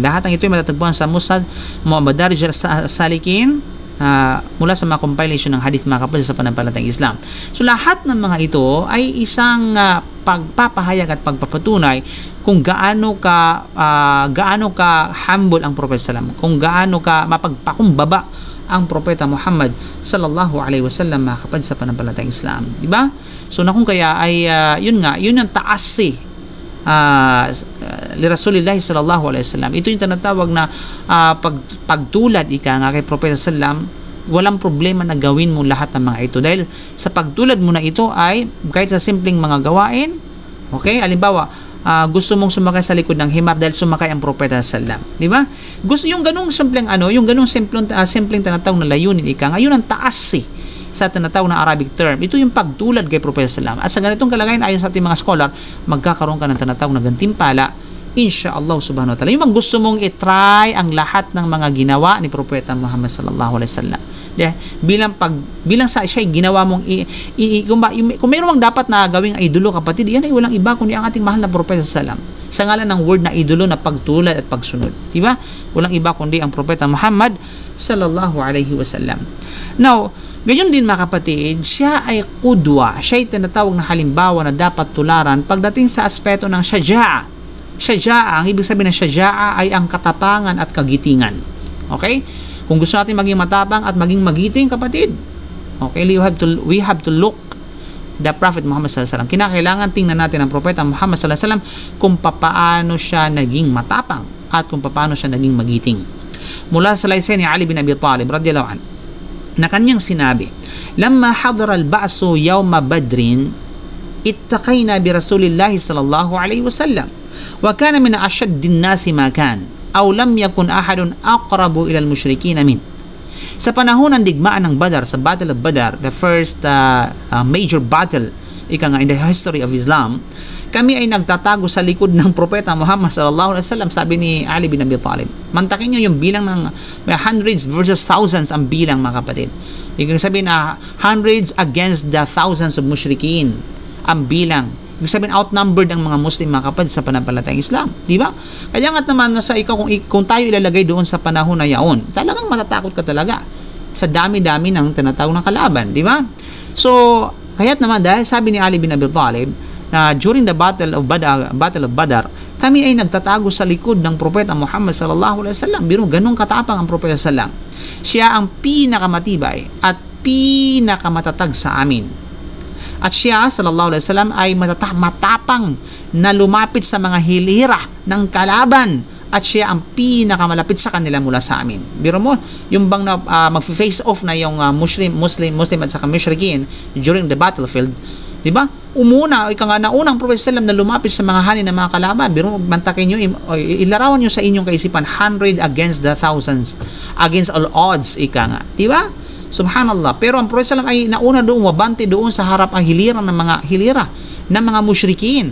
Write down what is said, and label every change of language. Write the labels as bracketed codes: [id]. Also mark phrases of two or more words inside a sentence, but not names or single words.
[tl] Lahat ng ito ay matatagpuan sa Musnad Madarij as-Salikin mula sa mga compilation ng hadith, mga kapatid, sa pananampalatayang Islam. So lahat ng mga ito ay isang pagpapahayag at pagpapatunay kung gaano ka humble ang Propeta sallam, kung gaano ka mapagpakumbaba ang Propeta Muhammad [ar] صلى الله عليه وسلم, [tl] mga kapatid, sa pananampalatayang Islam, di ba? So na kung kaya ay yun ang taas [ar] لرسول الله صلى الله عليه وسلم. [tl] Ito yung tinatawag na pagtulad nga kay Propeta sallam. Walang problema na gawin mo lahat ng mga ito dahil sa pagtulad mo na ito ay kahit sa simpleng mga gawain, okay, halimbawa gusto mong sumakay sa likod ng himar dahil sumakay ang Propeta sallam, di ba? Gusto yung ganung simpleng simpleng tinatawag na layunin ngayon ang taas sa tinatawag na [en] Arabic term. [tl] Ito yung pagtulad kay Propeta sallam. At sa ganitong kalagayan, ayon sa ating mga scholar, magkakaroon ka ng tinatawag na gantimpala [ar] إن شاء الله سبحانه وتعالى. [tl] Yung gusto mong i-try ang lahat ng mga ginawa ni Propeta Muhammad [ar] صلى الله عليه وسلم. [tl] Bilang sa siya ginawa mong kung mayroon mang dapat na gawing idolo, kapatid, yan ay walang iba kundi ang ating mahal na Propeta sallam. Sa ngalan ng word na idolo na pagtulad at pagsunod, di ba? Walang iba kundi ang Propeta Muhammad [ar] صلى الله عليه وسلم. [tl] Now, gayon din, mga kapatid, siya ay qudwa. Siya ay tinatawag na halimbawa na dapat tularan pagdating sa aspeto ng shaja'a. Shaja'a, ang ibig sabihin ng shaja'a ay ang katapangan at kagitingan. Okay? Kung gusto natin maging matapang at maging magiting, kapatid, [en] okay, we have to look the Prophet Muhammad [ar] صلى الله عليه وسلم. [tl] Kinakailangan tingnan natin ang Propeta Muhammad [ar] صلى الله عليه وسلم [tl] kung paano siya naging matapang at kung paano siya naging magiting. Mula sa salaysay ni Ali bin Abi Talib [ar] رضي الله عنه [tl] na kanyang sinabi, [ar] لما حضر البأس يوم بدر اتقينا برسول الله صلى الله عليه وسلم وكان من أشد الناس ما كان أو لم يكن أحد أقرب إلى المشركين من. [tl] Sa panahon ng digmaan ng Badar, sa [en] Battle of Badar, the first major battle in the history of Islam, [tl] kami ay nagtatago sa likod ng Propeta Muhammad [ar] صلى الله عليه وسلم. [tl] Sabi ni Ali bin Abi Talib, mantakin nyo yung bilang ng [en] hundreds versus thousands [tl] ang bilang, mga kapatid. Ibig sabihin [en] hundreds against the thousands [tl] of mushrikin ang bilang. Ibig sabihin outnumbered ang mga Muslim, mga kapatid, sa pananampalatayang Islam, di ba? Kaya nga naman nasa ikaw, kung tayo ilalagay doon sa panahon na yaon, talagang matatakot ka talaga sa dami-dami ng tinatawag ng kalaban, di ba? So kaya't naman, dahil sabi ni Ali bin Abi Talib na [en] during the Battle of Badar, [tl] kami ay nagtatago sa likod ng Propeta Muhammad [ar] صلى الله عليه وسلم. [tl] Biro, ganun katapang ang Propeta sallam. Siya ang pinakamatibay at pinakamatatag sa amin. At siya [ar] صلى الله عليه وسلم [tl] ay matapang na lumapit sa mga hilira ng kalaban, at siya ang pinakamalapit sa kanila mula sa amin. Biro mo, yung bang mag-face off na yung Muslim at saka mushrikin [en] during the battlefield, [tl] di ba? Naunang Prophet sallam na lumapit sa mga hanin ng mga kalaban. Biro, mantakin nyo, ilarawan nyo sa inyong kaisipan, 100 [en] against the thousands, against all odds, [tl] di ba? Subhanallah. Pero ang Prophet sallam ay nauna doon, wabante doon sa harap ang hilira ng mga mushrikin.